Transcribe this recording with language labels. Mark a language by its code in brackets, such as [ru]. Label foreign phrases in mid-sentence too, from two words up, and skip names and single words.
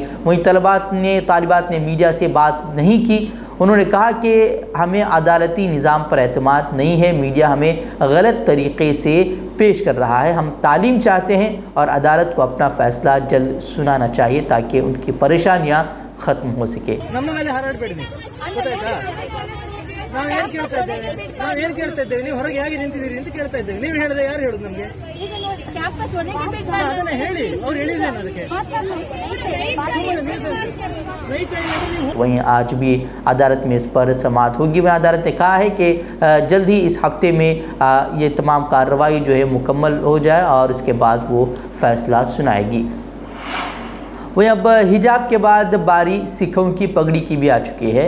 [ur] وہیں طالبات نے میڈیا سے بات نہیں کی۔ انہوں نے کہا کہ ہمیں عدالتی نظام پر اعتماد نہیں ہے، میڈیا ہمیں غلط طریقے سے پیش کر رہا ہے، ہم تعلیم چاہتے ہیں اور عدالت کو اپنا فیصلہ جلد سنانا چاہیے تاکہ ان کی پریشانیاں ختم ہو سکے۔ [kn] ನಾವೇನು ಕೇಳ್ತಾ ಇದ್ದೇವೆ, ನೀವು ಹೊರಗೆ ಹೇಗೆ ನಿಂತಿದ್ದೀರಿ ಅಂತ ಕೇಳ್ತಾ ಇದ್ದೇವೆ. ನೀವು ಹೇಳಿದೆ, ಯಾರು ಹೇಳುದು ನಮಗೆ? ಅದನ್ನ ಹೇಳಿ, ಅವ್ರು ಹೇಳಿದ್ದೇನೆ ಅದಕ್ಕೆ. [ur] وہیں آج بھی عدالت میں اس پر سماعت ہوگی۔ وہیں عدالت نے کہا ہے کہ جلد ہی اس ہفتے میں یہ تمام کارروائی جو ہے مکمل ہو جائے اور اس کے بعد وہ فیصلہ سنائے گی۔ وہیں اب حجاب کے بعد باری سکھوں کی پگڑی کی بھی آ چکی ہے۔